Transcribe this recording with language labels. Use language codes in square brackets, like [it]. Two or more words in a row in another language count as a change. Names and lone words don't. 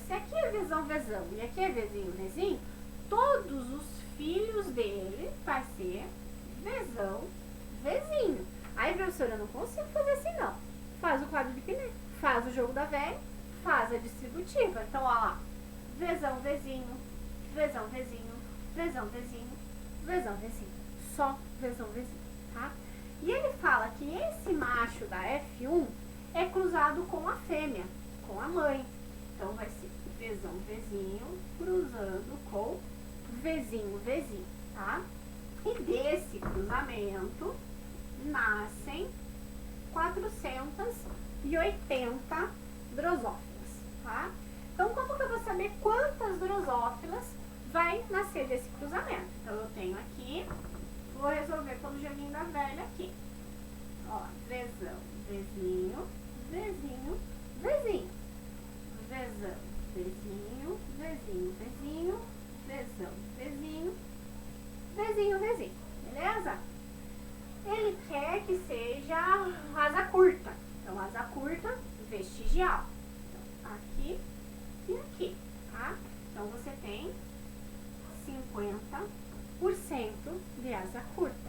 [pt] Se aqui é vezão, vezão e aqui é vezinho, vezinho, todos os filhos dele vai ser vezão, vezinho. Aí, professora, eu não consigo fazer assim, não. Faz o quadro de Pinet, faz o jogo da velha, faz a distributiva. Então, ó lá, vezão, vezinho, vezão, vezinho, vezão, vezinho, vezão, vezinho. Só vezão, vezinho, tá? E ele fala que esse macho da F1 é cruzado com a fêmea, com a mãe. Então, vai ser vezão, vezinho, cruzando com vezinho, vezinho, tá? E desse cruzamento nascem 480 drosófilas, tá? Então, como que eu vou saber quantas drosófilas vai nascer desse cruzamento? Então, eu tenho aqui, vou resolver pelo joguinho da velha aqui. Ó, vezão, vezinho, vezinho, vezinho. Vezão, vezinho, vezinho, vezinho, vezão, vezinho, vezinho, vezinho. Beleza? Ele quer que seja asa curta. Então, asa curta, vestigial. Então, aqui e aqui, tá? Então, você tem 50% de asa curta.